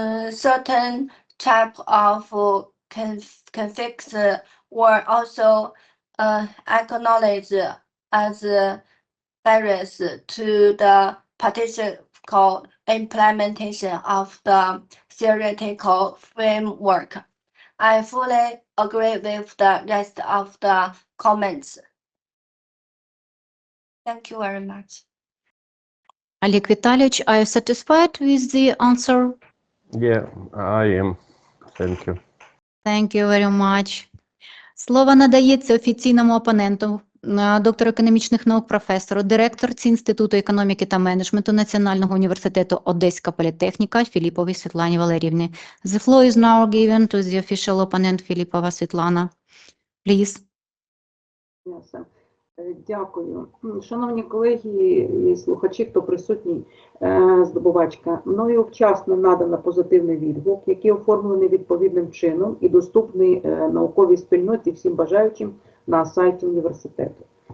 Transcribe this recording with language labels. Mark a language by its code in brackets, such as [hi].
[en] Certain types of conflicts were also acknowledged as barriers to the practical implementation of the theoretical framework. I fully agree with the rest of the comments. Thank you very much. Олег Віталійович, are you satisfied with the answer? Yeah, I am. Thank you. Thank you very much. [uk] Слово надається офіційному опоненту, доктору економічних наук, професору, директорці Інституту економіки та менеджменту Національного університету Одеська політехніка Філіповій Світлані Валеріївні. [en] The floor is now given to the official opponent Філіпова Світлана. Please. [uk] Yes. Дякую. Шановні колеги і слухачі, хто присутній, здобувачка, мною вчасно надано позитивний відгук, який оформлений відповідним чином і доступний науковій спільноті всім бажаючим на сайті університету.